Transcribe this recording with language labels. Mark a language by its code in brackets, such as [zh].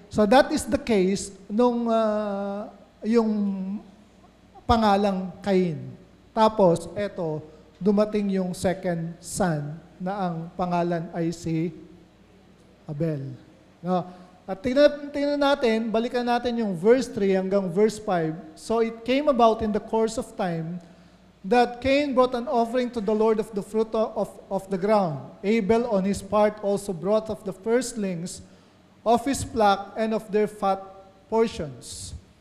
[en] So that is the case [tl] nung yung pangalang [en] Cain. [tl] Tapos, eto, dumating yung second son na ang pangalan ay si Abel. No? At tingnan natin, balikan natin yung verse 3 hanggang verse 5. [en] So it came about in the course of time that Cain brought an offering to the Lord of the fruit of the ground. Abel on his part also brought of the firstlings of his flock and of their fat portions.